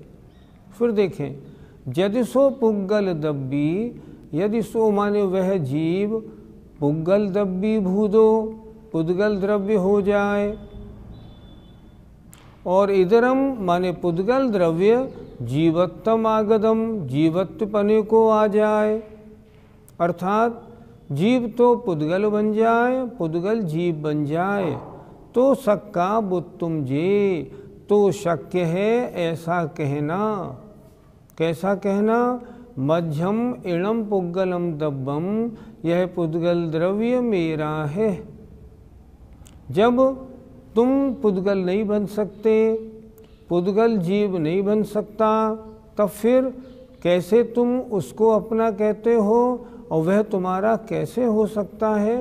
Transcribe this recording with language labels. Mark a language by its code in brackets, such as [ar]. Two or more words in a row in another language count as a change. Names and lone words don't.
[hi] फिर देखें, [pra] यदि सो पुद्गल दब्बी, यदि सो [hi] माने वह जीव, [pra] पुद्गल दब्बी भूदो, [hi] पुद्गल द्रव्य हो जाए, और इदरम माने पुद्गल द्रव्य [pra] जीवत्तम आगदम, [hi] जीवत्व पने को आ जाए, अर्थात जीव तो पुद्गल बन जाए, पुद्गल जीव बन जाए, तो [pra] सक्का बुत्तुम जे, [hi] तो शक्य है ऐसा कहना। कैसा कहना? [pra] मध्यम इणम पुद्गलम दब्बम, [hi] यह पुद्गल द्रव्य मेरा है। जब तुम पुद्गल नहीं बन सकते, पुद्गल जीव नहीं बन सकता, तब फिर कैसे तुम उसको अपना कहते हो और वह तुम्हारा कैसे हो सकता है?